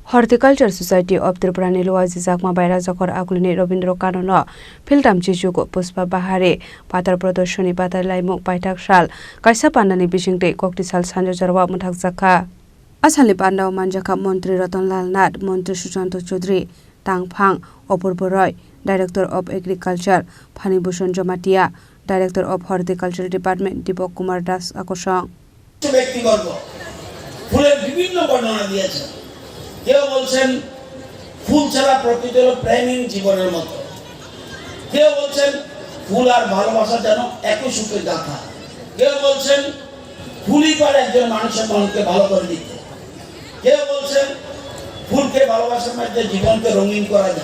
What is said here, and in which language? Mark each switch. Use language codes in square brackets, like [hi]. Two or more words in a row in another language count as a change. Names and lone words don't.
[trp] Horticulture Society of Tripura ni luwaji jakma baira jakor akulini Robindro Kanono Philtam Chichuko Puspa Bahari Patar Prodoshoni Patar Laimuk Paitak Shal Kaisa Pandani Bishingte Kokti Sal Sanjo Jarwa Muthak Jakha Asali Pandao Manjaka Montri Ratanlal Nath Montri Sushanto Chaudhary Tangphang Opurbo Roy [en] Director of Agriculture [trp] Phani Bhushan Jomatia [en] Director of Horticulture Department [trp] Dipok Kumar Das Akosong [bn] ফুলের বিভিন্ন বর্ণনা দিয়েছেন কেউ বলছেন ফুল ছাড়া প্রকৃতি হলো প্রেমহীন জীবনের মতো কেউ বলছেন ফুল আর ভালোবাসা যেন একই সুখে গাঁথা কেউ বলছেন ফুলই পারে একজন মানুষের মনকে ভালো করে দিতে কেউ বলছেন ফুলকে ভালোবাসার মধ্যে জীবনকে রঙিন করা যায়